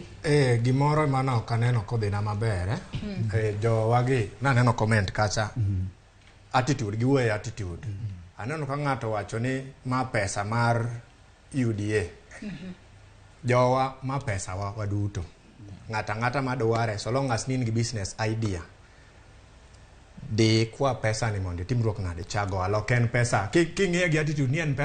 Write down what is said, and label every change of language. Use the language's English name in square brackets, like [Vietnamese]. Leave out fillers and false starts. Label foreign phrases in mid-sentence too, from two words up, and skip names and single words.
[Luo (Kenya and Tanzania)] Gimoro mana ok aneno kodhina maber jowagi naneno comment kacha attitude giwuoye attitude. Aneno ka ng'ato wacho ni ma pesa mar UDA jowa ma pesa wa waduto. Ngata madware, [English] so long as [Luo (Kenya and Tanzania)] nin gi [English] business idea. [Luo (Kenya and Tanzania)] Di kwa pesa ni mondi timruok nade chago alo ken pesa. King'e gi attitude ni en pesa